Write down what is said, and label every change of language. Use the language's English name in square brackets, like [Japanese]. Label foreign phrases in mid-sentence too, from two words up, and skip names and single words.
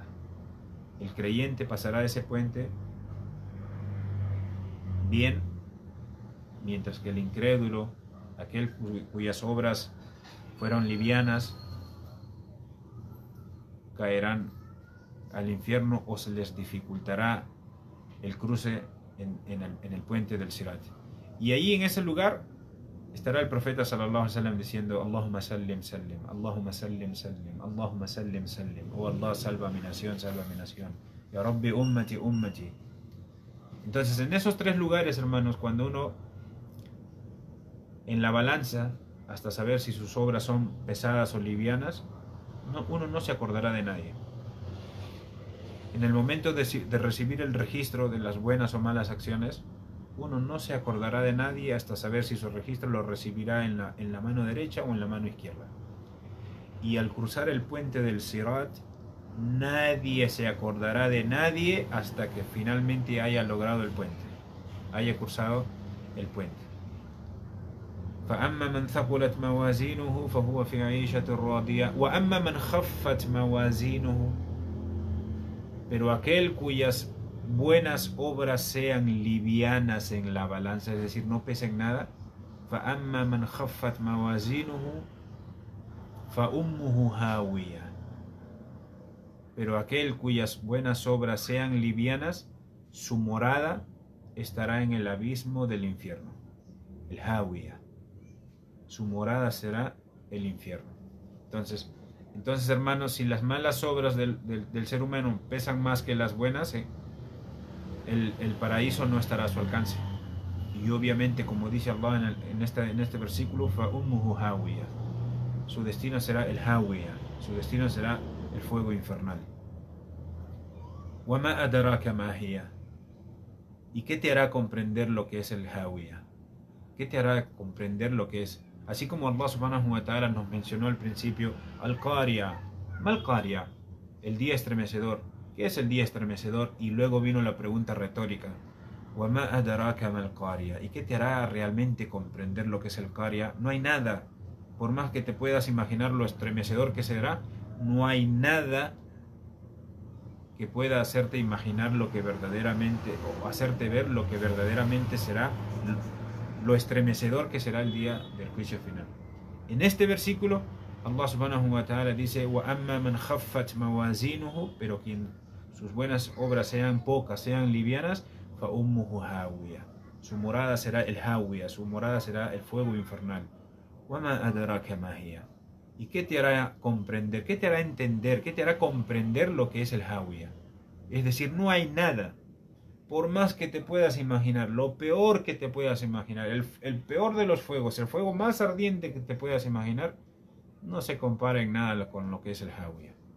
[Spanish] El creyente pasará ese puente bien, mientras que el incrédulo, aquel cuyas obras fueron livianas, caerán al infierno o se les dificultará el cruce en el puente del Sirat. Y allí en ese lugar estará el profeta [Arabic] صلى الله عليه وسلم [Spanish] diciendo: [Arabic] اللهم سلم سلم، اللهم سلم سلم، اللهم سلم سلم. [Spanish] Oh Allah, salva mi nación, [Arabic] يا ربي أمتي أمتي. [Spanish] Entonces en esos tres lugares, hermanos, cuando uno en la balanza, hasta saber si sus obras son pesadas o livianas, uno no se acordará de nadie. En el momento de recibir el registro de las buenas o malas acciones, uno no se acordará de nadie hasta saber si su registro lo recibirá en la mano derecha o en la mano izquierda. Y al cruzar el puente del Sirat, nadie se acordará de nadie hasta que finalmente haya logrado el puente, haya cruzado el puente. [Arabic] فأما من ثقلت موازينه فهو في عيشة راضية وأما من خفت موازينه. [Spanish] Pero aquel cuyas buenas obras sean livianas en la balanza, es decir, no pesen nada, [Arabic] فأما من خفت موازينه فأمه هاوية. [Spanish] Pero aquel cuyas buenas obras sean livianas, su morada estará en el abismo del infierno, el Hawiya. Su morada será el infierno. Entonces, hermanos, si las malas obras del ser humano pesan más que las buenas, el paraíso no estará a su alcance. Y obviamente, como dice Allah en este versículo, [Arabic] فَأُمُّهُ هَاوِيَةٌ. [Spanish] Su destino será el Hawiya, su destino será el fuego infernal. [Arabic] وَمَا أَدْرَاكَ مَا هِيَ. [Spanish] ¿Y qué te hará comprender lo que es el Hawiya? ¿Qué te hará comprender lo que es? Así como Allah [Arabic] سبحانه وتعالى [Spanish] nos mencionó al principio, [Arabic] القارعة ما القارعة, [Spanish] el día estremecedor. ¿Qué es el día estremecedor? Y luego vino la pregunta retórica, [Arabic] وَمَا أَدْرَاكَ مَا الْقَارِيَةُ. [Spanish] ¿Y qué te hará realmente comprender lo que es el Qariya? No hay nada. Por más que te puedas imaginar lo estremecedor que será, no hay nada que pueda hacerte imaginar lo que verdaderamente, o hacerte ver lo que verdaderamente será, lo estremecedor que será el día del juicio final. En este versículo, Allah [Arabic] سبحانه وتعالى [Spanish] dice: [Arabic] وَأَمَّا مَنْ خَفَّتْ مَوَازِينُهُ. [Spanish] Pero quien sus buenas obras sean pocas, sean livianas, [Arabic] فَأُمُّهُ هَاوِيَةٌ. [Spanish] Su morada será el Hawiya, su morada será el fuego infernal. [Arabic] وَمَا أَدْرَاكَ مَا هِيَ. [Spanish] ¿Y qué te hará comprender? ¿Qué te hará entender? ¿Qué te hará comprender lo que es el Hawiya? Es decir, no hay nada. Por más que te puedas imaginar, lo peor que te puedas imaginar, el peor de los fuegos, el fuego más ardiente que te puedas imaginar, no se compara en nada con lo que es el Hawiya.